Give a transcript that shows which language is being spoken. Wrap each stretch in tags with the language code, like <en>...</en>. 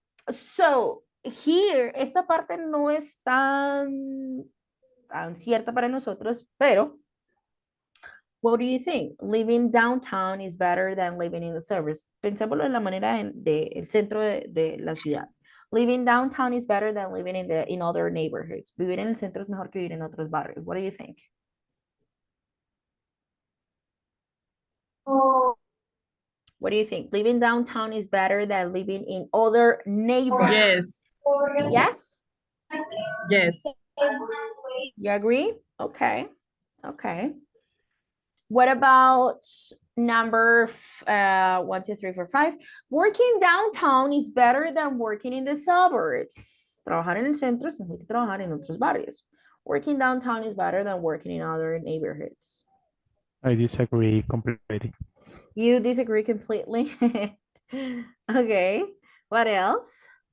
<en>So here,</en> <es>esta parte no es tan cierta para nosotros, pero</es> <en>what do you think? Living downtown is better than living in the suburbs.</en> <es>Pensémoslo en la manera el centro de la ciudad.</es> <en>Living downtown is better than living in other neighborhoods.</en> <es>Vivir en el centro es mejor que vivir en otros barrios.</es> <en>What do you think? What do you think? Living downtown is better than living in other neighborhoods. Yes. Yes. Yes. You agree? Okay. Okay. What about number 1, 2, 3, 4, 5? Working downtown is better than working in the suburbs.</en> <es>Trabajar en el centro es mejor que trabajar en otros barrios.</es> <en>Working downtown is better than working in other neighborhoods. I disagree completely. You disagree completely? Okay. What else?</en>